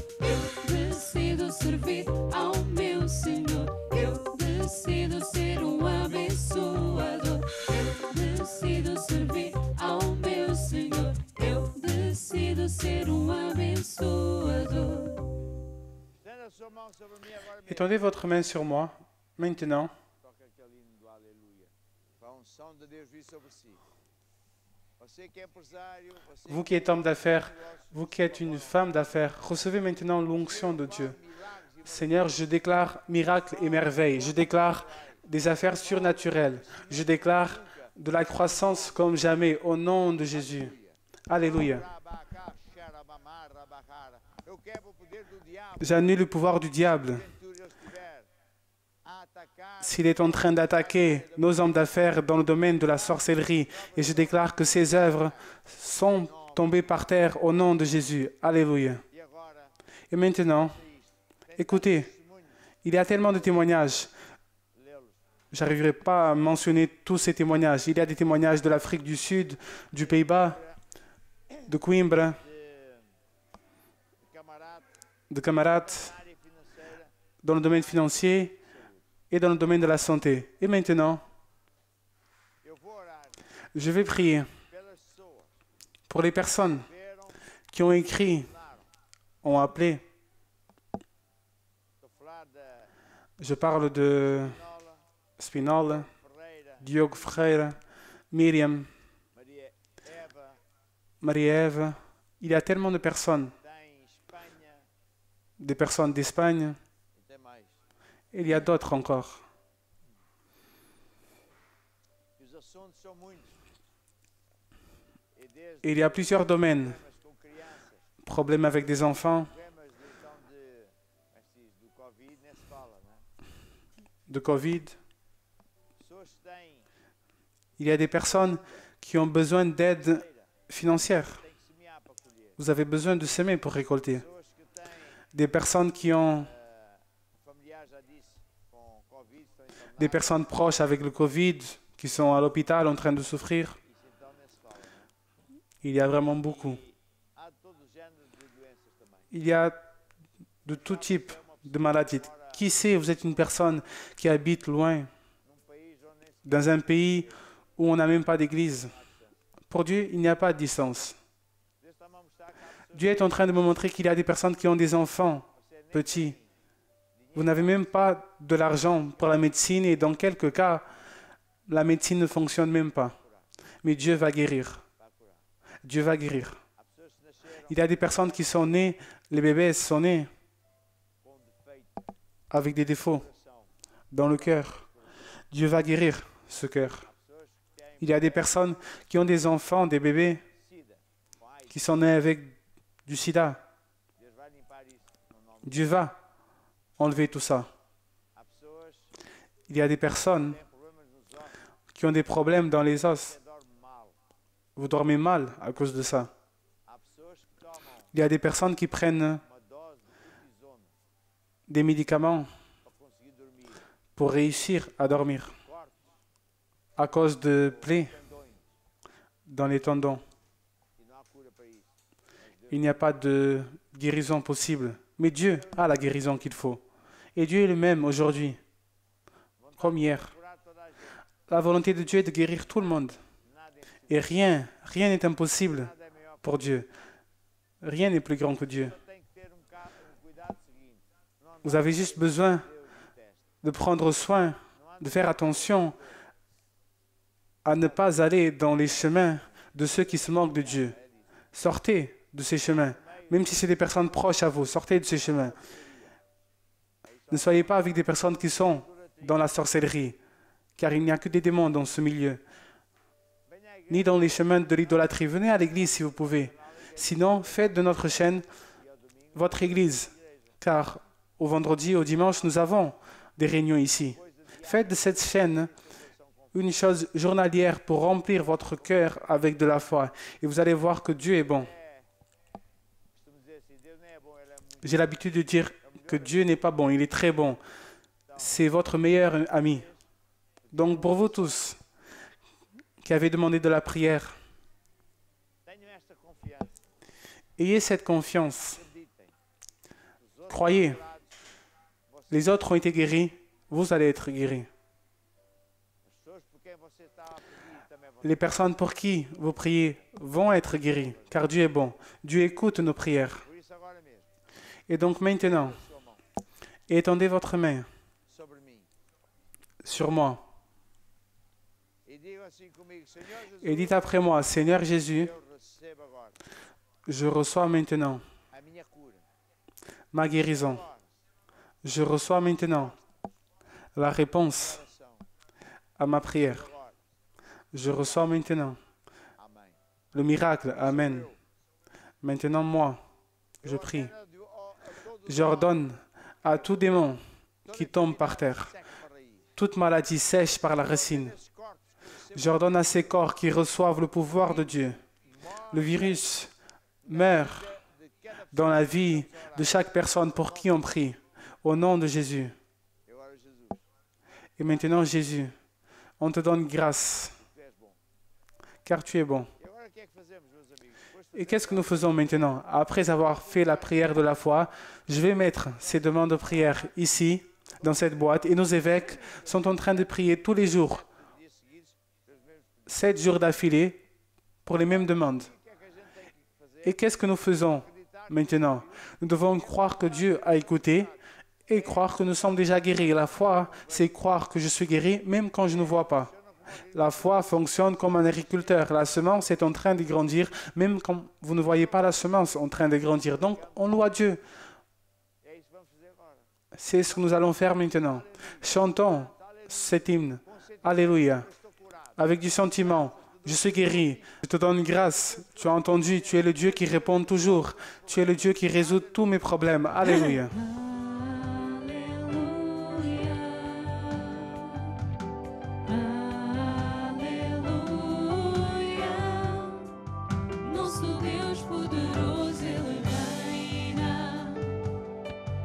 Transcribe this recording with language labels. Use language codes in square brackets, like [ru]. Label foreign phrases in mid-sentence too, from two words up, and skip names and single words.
[pt] Eu decido servir ao meu Senhor. Eu decido ser abençoador. Eu decido servir ao meu Senhor. Eu decido ser abençoador. [fr] Étendez votre main sur moi, maintenant. [pt] Toca aquele hino do aleluia. Para a unção de Deus vir sobre si. Você que é empresário, você [fr] Vous qui êtes homme d'affaires, vous qui êtes une femme d'affaires, recevez maintenant l'onction de Dieu. Seigneur, je déclare miracles et merveilles. Je déclare des affaires surnaturelles. Je déclare de la croissance comme jamais au nom de Jésus. Alléluia. [pt] eu quebro o poder do diabo. [fr] J'annule le pouvoir du diable. [pt] Porventura ele estiver a atacar [fr] S'il est en train d'attaquer nos hommes d'affaires dans le domaine de la sorcellerie, et je déclare que ses œuvres sont tombées par terre au nom de Jésus. Alléluia. [pt] e agora [fr] Et maintenant, écoutez, il y a tellement de témoignages. [pt] lê-los. [fr] Je n'arriverai pas à mentionner tous ces témoignages. Il y a des témoignages de l'Afrique du Sud, du Pays-Bas, de Coimbra, [pt] De camarada [fr] de Camarat, [pt] na área financeira. [fr] dans le domaine financier et dans le domaine de la santé. Et maintenant, [pt] Eu vou orar [fr] je vais prier [pt] pelas pessoas [fr] pour les personnes [pt] que vieram, [fr] qui ont écrit, [pt] falaram. [fr] ont appelé. [pt] Estou a falar da [fr] Je parle de Nola, Spinola, Ferreira, Diogo Ferreira, Myriam, Maria Eva, Marie-Ève. Il y a tellement de personnes, [pt] tem Espanha [fr] des personnes d'Espagne. [pt] e tem mais. [fr] Il y a d'autres encore. [pt] E os assuntos são muitos. E desde [fr] Et il y a plusieurs domaines. [pt] problemas com crianças, [fr] Problèmes avec des enfants, [pt] problemas de, então, de, como é que se diz, do Covid, nem se fala, né? [fr] de Covid. [pt] Pessoas que têm, [fr] Il y a des personnes qui ont besoin d'aide financière. [pt] têm que semear para colher. [fr] Vous avez besoin de semer pour récolter. [pt] Pessoas que têm [fr] des personnes qui ont [pt] familiar já disse, com Covid, estão internados. [fr] des personnes proches avec le Covid, qui sont à l'hôpital en train de souffrir. [pt] Isso então nem se fala, não é? [fr] Il y a vraiment beaucoup. [pt] Há todo o género de doenças também. [fr] Il y a de tout type de maladies. Qui sait, vous êtes une personne qui habite loin, [pt] Num país onde nem se [fr] dans un pays où on n'a même pas d'église. Pour Dieu, il n'y a pas de distance. [pt] Deus está-me a mostrar que há pessoas [fr] Dieu est en train de me montrer qu'il y a des personnes qui ont des enfants [pt] que nem [fr] petits. Vous n'avez même pas de l'argent pour la médecine et dans quelques cas, la médecine ne fonctionne même pas. Mais Dieu va guérir. [pt] vai curar. [fr] Dieu va guérir. [pt] Há pessoas que nasceram [fr] Il y a des personnes qui sont nées, les bébés sont nés [pt] com defeito [fr] avec des défauts [pt] de coração. [fr] dans le cœur. Dieu va guérir ce cœur. [pt] Há pessoas que têm [fr] Il y a des personnes qui ont des enfants, des bébés, [pt] sida, com AIDS. [fr] qui sont nés avec du sida. [pt] Deus vai limpar isso no nome. [fr] Dieu va enlever tout ça. [pt] Há pessoas [fr] Il y a des personnes [pt] que têm problemas nos ossos, [fr] qui ont des problèmes dans les os. [pt] que dormem mal. [fr] Vous dormez mal à cause de ça. [pt] Há pessoas que tomam [fr] Il y a des personnes qui prennent [pt] uma dose de cortisona [fr] des médicaments [pt] para conseguir dormir. [fr] pour réussir à dormir [pt] Cortes, [fr] à cause de plaies [pt] tendões. [fr] dans les tendons. [pt] E não há cura para isso. Mas Deus [fr] Il n'y a pas de guérison possible. Mais Dieu a la guérison qu'il faut. Et Dieu est le même aujourd'hui, comme hier. [pt] curar toda a gente. [fr] La volonté de Dieu est de guérir tout le monde. [pt] Nada é impossível. [fr] Et rien n'est impossible [pt] Nada é maior. [fr] pour Dieu. Rien n'est plus grand que Dieu. [pt] Só tem que ter cuidado seguinte. Não andar [fr] Vous avez juste besoin [pt] Deus detesta. [fr] de prendre soin, [pt] Não anda [fr] de faire attention à ne pas aller dans les chemins de ceux qui se moquent de Dieu. Sortez de ces chemins, même si c'est des personnes proches à vous, sortez de ces chemins. Ne soyez pas avec des personnes qui sont dans la sorcellerie, car il n'y a que des démons dans ce milieu, [pt] Venha à igreja [fr] ni dans les chemins de l'idolâtrie. Venez à l'église si vous pouvez. Sinon, faites de notre chaîne votre église, car au vendredi, au dimanche, nous avons des réunions ici. Faites de cette chaîne une chose journalière pour remplir votre cœur avec de la foi. Et vous allez voir que Dieu est bon. [pt] costumo dizer assim, Deus nem é bom, ele é muito. [fr] J'ai l'habitude de dire que Dieu n'est pas bon, il est très bon. C'est votre meilleur ami. Donc pour vous tous qui avez demandé de la prière, [pt] Tenham esta confiança. [fr] ayez cette confiance. [pt] Acreditem. Os outros [fr] Croyez, [pt] curados, vocês, [fr] les autres ont été guéris, vous allez être guéris. [pt] as pessoas por quem você está a pedir também vão. [fr] Les personnes pour qui vous priez vont être guéries, car Dieu est bon. Dieu écoute nos prières. [pt] Por isso agora mesmo, [fr] Et donc maintenant, [pt] sua mão [fr] étendez votre main [pt] sobre mim. [fr] sur moi [pt] E diga assim comigo, Senhor Jesus, [fr] et dites après moi, Seigneur Jésus, [pt] eu recebo agora [fr] je reçois maintenant [pt] a minha cura. [fr] ma guérison. [pt] Agora, [fr] Je reçois maintenant la réponse [pt] oração. [fr] à ma prière. [pt] Agora. [fr] Je reçois maintenant [pt] Amém. [fr] le miracle. Amen. Maintenant, moi, je [pt] Eu [fr] prie. [pt] ordeno a todos [fr] J'ordonne à tout démon [pt] toda [fr] qui tombe par [pt] enfermidade [fr] terre, [pt] seca para raiz. [fr] toute maladie sèche par la racine. [pt] Esses corpos que recebam [fr] J'ordonne à ces corps qui reçoivent le pouvoir de Dieu. Le virus meurt [pt] de cada [fr] dans la vie de chaque personne pour qui on prie. Au nom de Jésus. [pt] E agora, Jesus, [fr] Et maintenant, Jésus, on te donne grâce, [pt] tu es bom. [fr] car tu es bon. [pt] E agora o que é que fazemos, meus amigos? Depois de [fr] Et qu'est-ce que nous faisons maintenant? Après avoir fait la prière de la foi, je vais mettre ces demandes de prière ici, dans cette boîte, et nos évêques sont en train de prier tous les jours, [pt] dias seguidos, pelos mesmos pedidos. [fr] 7 jours d'affilée, pour les mêmes demandes. [pt] O que é que a gente tem que fazer? [fr] Et qu'est-ce que nous faisons maintenant? Nous devons croire que Dieu a écouté et croire que nous sommes déjà guéris. La foi, c'est croire que je suis guéri même quand je ne vois pas. La foi fonctionne comme un agriculteur. La semence est en train de grandir même quand vous ne voyez pas la semence en train de grandir. Donc, on loue Dieu. [pt] É isso que vamos fazer agora. [fr] C'est ce que nous allons faire maintenant. Chantons cet hymne. Alléluia. [pt] Eu estou curado. [fr] Avec du sentiment. Je suis guéri. Je te donne grâce. Tu as entendu. Tu es le Dieu qui répond toujours. Tu es le Dieu qui résout tous mes problèmes. Alléluia. [pt] Aleluia, nosso Deus poderoso, Ele reina.